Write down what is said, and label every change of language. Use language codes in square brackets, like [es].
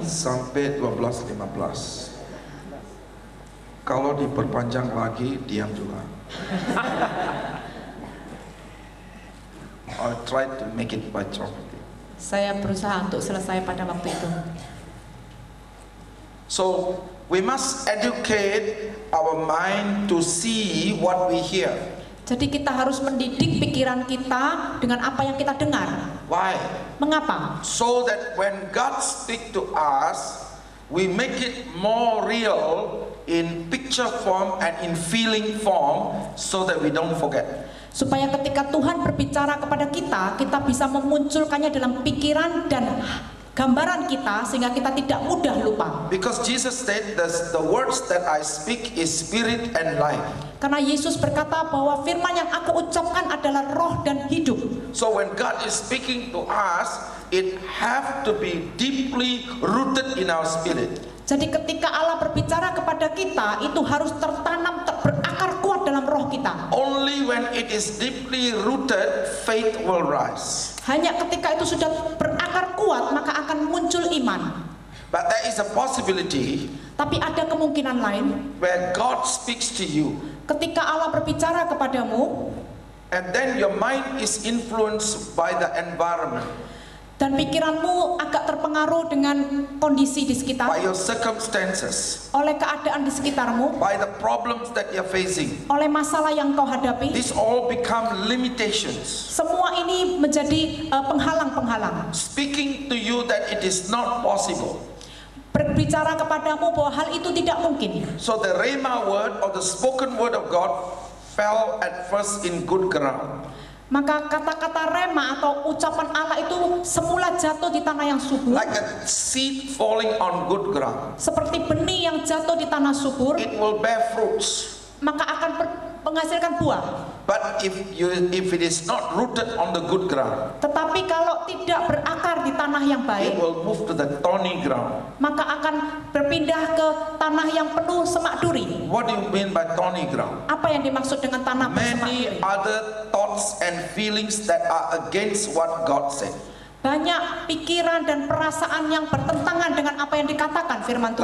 [id] Sampai 12:15. Kalau diperpanjang lagi, diam juga. [en] I'll try to make it by 12. [id] Saya berusaha untuk selesai pada waktu itu. [en] So we must educate our mind to see what we hear. [id] Jadi kita harus mendidik pikiran kita dengan apa yang kita dengar. [en] Why? [id] Mengapa? [en] So that when God speak to us, we make it more real in picture form and in feeling form, so that we don't forget. [id] Supaya ketika Tuhan berbicara kepada kita, kita bisa memunculkannya dalam pikiran dan gambaran kita sehingga kita tidak mudah lupa. [en] Because Jesus said the words that I speak is spirit and life. [id] Karena Yesus berkata bahwa firman yang aku ucapkan adalah roh dan hidup. [en] So when God is speaking to us, it have to be deeply rooted in our spirit. [id] Jadi ketika Allah berbicara kepada kita, itu harus tertanam, berakar kuat dalam roh kita. [en] Only when it is deeply rooted, faith will rise. [id] Hanya ketika itu sudah berakar kuat, maka akan muncul iman. [en] But there is a possibility. [id] Tapi ada kemungkinan lain. [en] Where God speaks to you. [id] Ketika Allah berbicara kepadamu. [en] And then your mind is influenced by the environment. [id] Dan pikiranmu agak terpengaruh dengan kondisi di sekitar. [en] By your circumstances. [id] Oleh keadaan di sekitarmu. [en] By the problems that you're facing. [id] Oleh masalah yang kau hadapi. [en] This all become limitations. [id] Semua ini menjadi penghalang-penghalang. [en] Speaking to you that it is not possible. [id] Berbicara kepadamu bahwa hal itu tidak mungkin. [en] So the rhema word or the spoken word of God fell at first in good ground. [id] Maka kata-kata rema atau ucapan Allah itu semula jatuh di tanah yang subur. [en] Like a seed falling on good ground. [id] Seperti benih yang jatuh di tanah subur. [en] It will bear fruits. [id] Maka akan menghasilkan buah. [en] But if it is not rooted on the good ground. [id] Tetapi kalau tidak berakar di tanah yang baik. [en] It will move to the thorny ground. [id] Maka akan berpindah ke tanah yang penuh semak duri. [en] What do you mean by thorny ground? [id] Apa yang dimaksud dengan tanah bersemak [en] Many [id] duri? [en] other thoughts and feelings that are against what God said. [id] Banyak pikiran dan perasaan yang bertentangan dengan apa yang dikatakan firman Tuhan.